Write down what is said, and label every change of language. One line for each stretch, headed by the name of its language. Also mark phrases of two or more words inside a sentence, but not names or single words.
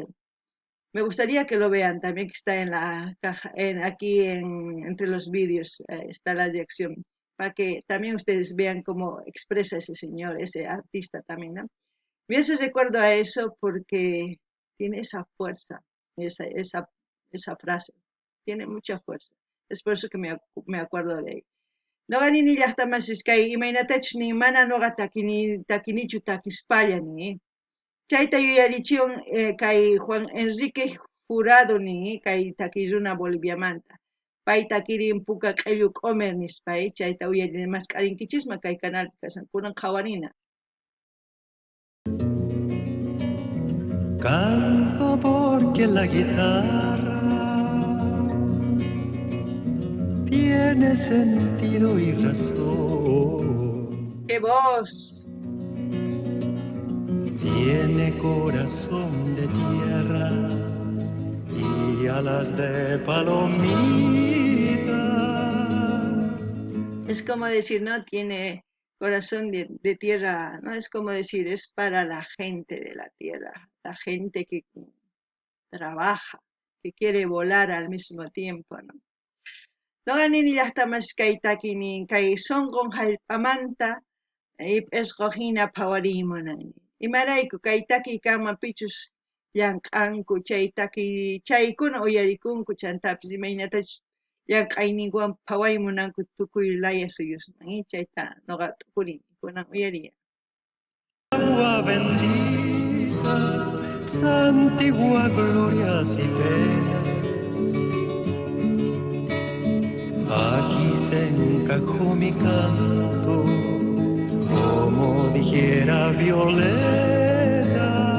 Spanish: Me gustaría que lo vean también, que está en la caja, entre los vídeos, está la reacción, para que también ustedes vean cómo expresa ese señor, ese artista también, ¿no? Me hace recuerdo a eso porque tiene esa fuerza, esa frase, tiene mucha fuerza. Es por eso que me acuerdo de ella.
Quechua: Noqanini llaqtamashish kay imaynatachus nin mana noqa takinichu takispallani. Chayta yuyarichiwan kay Juan Enrique Jurado nin kay takiruna Boliviamanta. Pay takirin puka q'illu q'umer nispay, chayta uyarini masqarinkichisma kay canalpi kashan kunan qhawarina.
Spanish: Canto porque la guitarra tiene sentido y razón. ¡Qué voz! Tiene corazón de tierra y alas de palomita. Es como decir, ¿no? Tiene corazón de tierra, ¿no? Es como decir, es para la gente de la tierra, la gente que trabaja, que quiere volar al mismo tiempo, ¿no?
Quechua: Noqanini llaqtamas kay takinin kay sonqon hallp'amanta esqojina phawarimunani. Imarayku kay takiy kamapichus llank'anku chaykuna uyarikunku chantapis imaynatachus llank'ayninwan phawaymunanku tukuy laya suyusman chayta noqa t'ukurini kunan uyariya.
Spanish: Agua bendita, santigua glorias y penas. Aquí se encajó mi canto, como dijera Violeta.